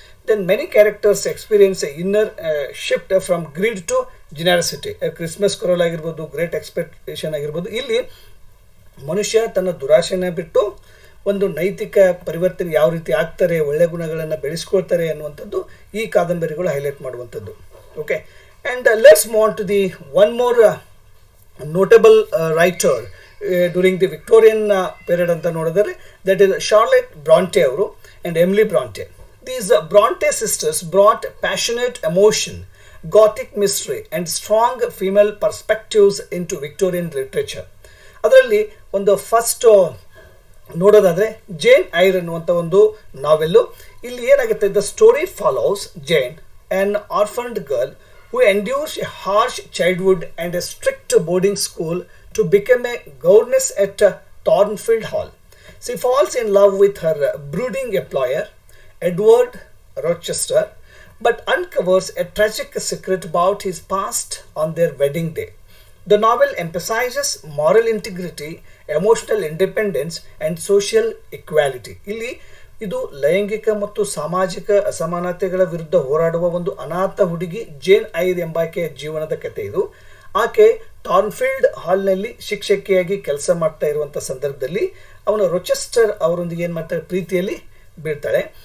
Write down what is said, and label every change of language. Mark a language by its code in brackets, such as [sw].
[en] Then many characters experience inner shift from greed to generosity. [kn] Christmas ಕರೋಲ್ ಆಗಿರ್ಬೋದು, great expectation ಆಗಿರ್ಬೋದು. ಇಲ್ಲಿ ಮನುಷ್ಯ ತನ್ನ ದುರಾಶೆನ ಬಿಟ್ಟು ಒಂದು ನೈತಿಕ ಪರಿವರ್ತನೆ ಯಾವ ರೀತಿ ಆಗ್ತಾರೆ, ಒಳ್ಳೆಯ ಗುಣಗಳನ್ನು ಬೆಳೆಸ್ಕೊಳ್ತಾರೆ ಅನ್ನುವಂಥದ್ದು ಈ ಕಾದಂಬರಿಗಳು ಹೈಲೈಟ್ ಮಾಡುವಂಥದ್ದು. Okay, [en] And let's move on to the one more notable writer during the Victorian period [kn] ಅಂತ ನೋಡಿದರೆ, [en] that is Charlotte Bronte ಅವರು and Emily Bronte. These Bronte sisters brought passionate emotion, gothic mystery and strong female perspectives into Victorian literature. [kn] ಅದರಲ್ಲಿ ಒಂದು first ನೋಡೋದಾದ್ರೆ ಜೇನ್ ಐರ್ ಅನ್ನುವಂಥ ಒಂದು ನಾವೆಲ್ಲು. ಇಲ್ಲಿ ಏನಾಗುತ್ತೆ, [en] The story follows Jane, an orphaned girl who endures a harsh childhood and a strict boarding school to become a governess at Thornfield Hall. She falls in love with her brooding employer, Edward Rochester, but uncovers a tragic secret about his past on their wedding day. The novel emphasizes moral integrity, emotional independence and social equality. [kn] ಇಲ್ಲಿ ಇದು ಲೈಂಗಿಕ ಮತ್ತು ಸಾಮಾಜಿಕ ಅಸಮಾನತೆಗಳ ವಿರುದ್ಧ ಹೋರಾಡುವ ಒಂದು ಅನಾಥ ಹುಡುಗಿ ಜೇನ್ ಐರ್ ಎಂಬಾಕೆಯ ಜೀವನದ ಕಥೆ ಇದು. ಆಕೆ ಥಾರ್ನ್ಫೀಲ್ಡ್ ಹಾಲ್ನಲ್ಲಿ ಶಿಕ್ಷಕಿಯಾಗಿ ಕೆಲಸ ಮಾಡ್ತಾ ಇರುವಂಥ ಸಂದರ್ಭದಲ್ಲಿ ಅವನ ರೊಚೆಸ್ಟರ್ ಅವರೊಂದಿಗೆ ಏನು ಮಾಡ್ತಾರೆ, ಪ್ರೀತಿಯಲ್ಲಿ ಬೀಳ್ತಾಳೆ.